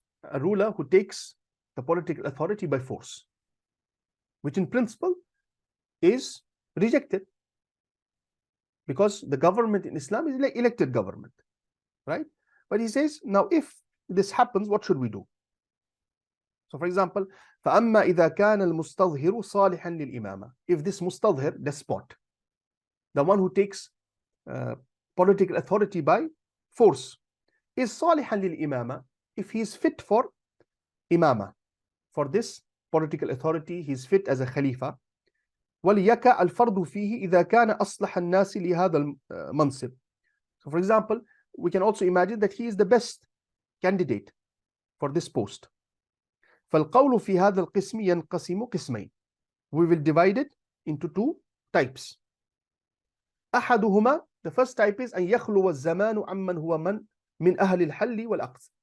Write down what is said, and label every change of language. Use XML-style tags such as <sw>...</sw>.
<en>A ruler who takes the political authority by force, which in principle is rejected, because the government in Islam is like elected government, right? But he says, now if this happens, what should we do? So for example,</en> <ar>فَأَمَّا إِذَا كَانَ الْمُسْتَظْهِرُ صَالِحًا لِلْإِمَامَةِ.</ar> <en>If this mustadhir, despot, the one who takes political authority by force, is</en> <ar>صَالِحًا لِلْإِمَامَةِ,</ar> <en>if he is fit for imama, for this political authority, he is fit as a khalifa.</en> <ar>وَلْيَكَ الْفَرْضُ فِيهِ إِذَا كَانَ أَصْلَحَ النَّاسِ لِهَذَا الْمَنْصِبِ.</ar> <en>So for example, we can also imagine that he is the best candidate for this post.</en> <ar>فالقول في هذا القسم ينقسم قسمين.</ar> <en>We will divide it into two types.</en> <ar>أحدهما,</ar> <en>the first type is</en> <ar>أن يخلو الزمان عمن هو من أهل الحل والعقد.</ar>